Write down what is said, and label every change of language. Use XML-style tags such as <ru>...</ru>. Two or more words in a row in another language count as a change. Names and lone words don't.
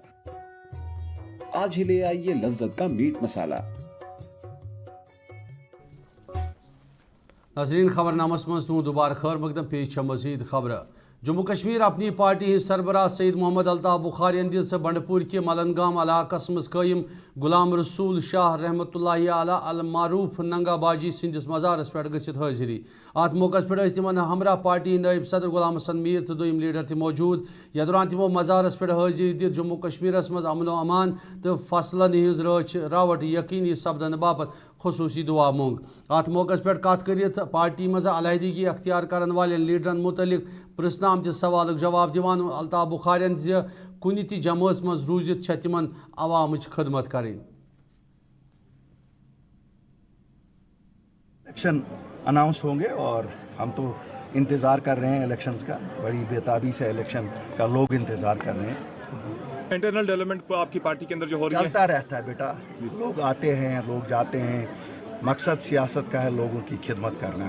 <hi>आज ही ले आइए लज्जत का मीट मसाला।</hi> <ks>नाज़रीन खबरनामस मज़ तुम दोबारा खैर मकदम पेश मज़ीद खबर। जम्मू कश्मीर अपनी पार्टी हिंद सरबराह सईद मोहम्मद अल्ताफ बुखारी दिस बंडपुर के मलनगाम इलाकस मज कायम गुलाम रसूल शाह रहमतुल्लाहि अला अल मारूफ नंगा बाजी सिंदिस मज़ारस पे गसित हाजिरी। अत मौके पे तिमन हमरा पार्टी नायब सदर गुलाम हसन मीर तो दोयम लीडर ति मौजूद। यह दौरान तिमो मज़ारस पे हाजिरी दित जम्मू कश्मीरस मज अमन अमान तो फसलन हिंज रावट यकीनी सपदन बापत खसूसी दुआ मोंग। अत मौके पे कत कर पार्टी मज अलहदगी अख्तियार करन वाले लीडरन मुतलिक प्रश्न आमत सवाल जवाब दिवान अल्ताफ बुखारियन ज कुनि ति जमात मज रूजित छ तिमन अवामच खदमत करें।</ks> <hi>इलेक्शन अनाउंस होंगे और हम तो इंतज़ार कर रहे हैं इलेक्शंस का, बड़ी बेताबी से इलेक्शन का लोग इंतज़ार कर रहे हैं।</hi> <en>internal development</en> <hi>को आपकी पार्टी के अंदर जो हो रही है चलता रहता है बेटा, लोग आते हैं लोग जाते हैं, मकसद सियासत का है लोगों की खिदमत करना।</hi>